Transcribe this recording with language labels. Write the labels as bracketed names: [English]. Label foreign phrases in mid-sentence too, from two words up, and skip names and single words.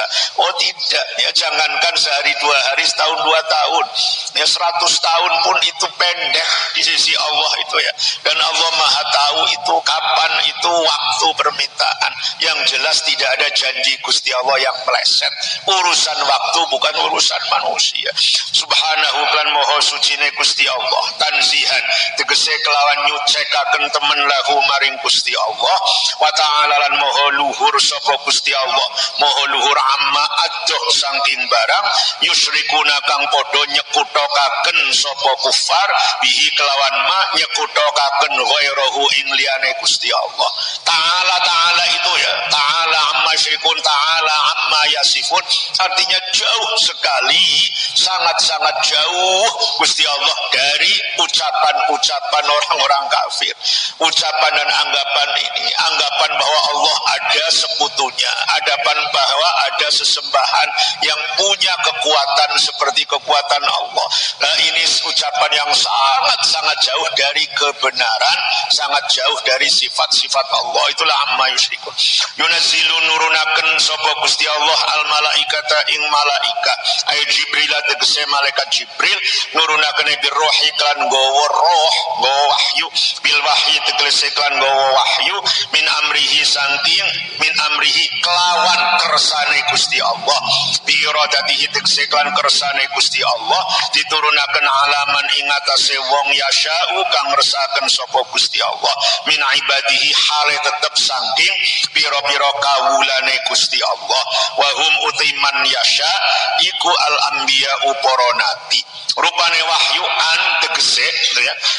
[Indonesian] Oh tidak, ya jangankan sehari 2 hari, setahun 2 tahun, ya 100 tahun pun itu pendek di sisi Allah itu ya. Dan Allah Maha tahu itu kapan itu waktu permintaan. Yang jelas tidak ada janji Gusti Allah yang meleset. Urusan waktu bukan urusan manusia. [Javanese] Subhanahu lan moho sucine Gusti Allah. Tanzihan tegese kelawan nyucekaken temen lahu maring Gusti Allah. [Arabic] وتعالى [Javanese] lan moho luhur sapa Gusti Allah moho luhur amma adoh saking barang yusyrikuna kang padha nyekutokaken sapa [Arabic] كفار به [Javanese] kelawan ma nyekutokaken ghairahu ing liyane Gusti Allah [Indonesian] ta'ala itu ya [Arabic] تعالى عما يشركون تعالى عما يصفون [Indonesian] artinya jauh sekali sangat-sangat jauh Gusti Allah dari ucapan-ucapan orang-orang kafir ucapan dan anggapan ini anggapan bahwa Allah ada sekutunya anggapan bahwa ada sesembahan yang punya kekuatan seperti kekuatan Allah. Nah ini ucapan yang sangat-sangat jauh dari kebenaran sangat jauh dari sifat-sifat Allah itulah [Arabic] عما يشركون [Indonesian] yunazzilu [Javanese] nurunaken sapa Gusti Allah [Arabic] الملائكة [Javanese] ing malaika ay Jibril tegese malaikat Jibril nurunaken birruhi kan gowo roh gowo wahyu [Arabic] بالوحي [Javanese] tegese kan gowo wahyu [Arabic] من أمره [Javanese] saking [Arabic] من أمره [Javanese] kelawan kersane Gusti Allah [Arabic] بإرادته [Javanese] tegese kan kersane Gusti Allah diturunaken alaman ing atase wong yasya'u kang ngersakaken sapa Gusti Allah [Arabic] من عباده [Javanese] hale tetep saking pira-pira kawulane Gusti Allah [Arabic] وهم أوتيمن يشاء [Javanese] iku [Arabic] الأنبياء [Javanese] para nabi rupane wahyu an tegese ya